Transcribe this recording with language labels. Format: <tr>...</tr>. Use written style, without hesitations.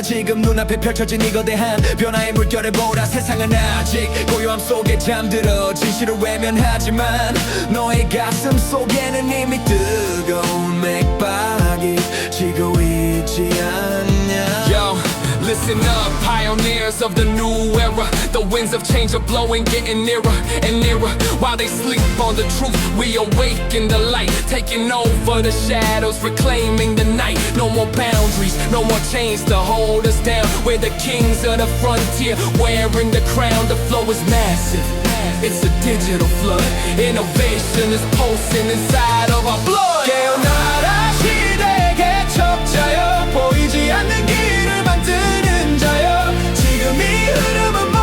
<ko>지금 눈앞에 펼쳐진 이거대한 변화의 물결을 보라. 세상은 아직 고요함 속에 잠들어 진실을 외면하지만 너의 가슴 속에는 이미 뜨거운 맥박이 지고 있지 않냐.</ko> <en>Yo, listen up, pioneers of the new era. The winds of change are blowing, getting nearer and nearer. While they sleep on the truth, we awaken the light, taking over the shadows, reclaiming the night. No more boundaries, no more chains to hold us down. We're the kings of the frontier, wearing the crown. The flow is massive, it's a digital flood. Innovation is pulsing inside of our blood.</en> <ko>깨어나라 시대 개척자여, 보이지 않는 길을 만드는 자여. 지금 이 흐름을</ko>